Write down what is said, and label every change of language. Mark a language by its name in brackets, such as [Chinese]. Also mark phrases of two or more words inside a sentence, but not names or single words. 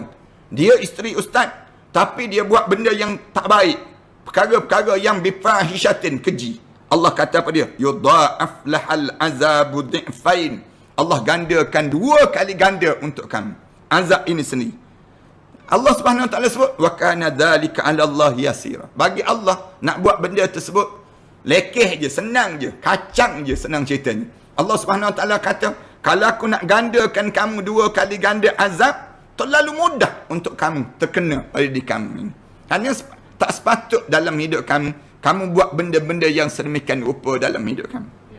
[Malay] Dia isteri ustaz, tapi dia buat benda yang tak baik. Perkara-perkara yang bifahishatin, keji. Allah kata apa dia? [Arabic] يضاعف لها العذاب ضعفين. [Malay] Allah gandakan 2 kali ganda untuk kamu. Azab ini sendiri. Allah [Arabic] سبحانه وتعالى [Malay] sebut, [Arabic] وكان ذلك على الله يسيرا. [Malay] Bagi Allah nak buat benda tersebut lekeh je, senang je, kacang je, senang ceritanya. Allah [Arabic] سبحانه وتعالى [Malay] kata, kalau aku nak gandakan kamu 2 kali ganda azab, terlalu mudah untuk kamu terkena pada diri kamu ini. Hanya tak sepatut dalam hidup kamu buat benda-benda yang sedemikian rupa dalam hidup kamu.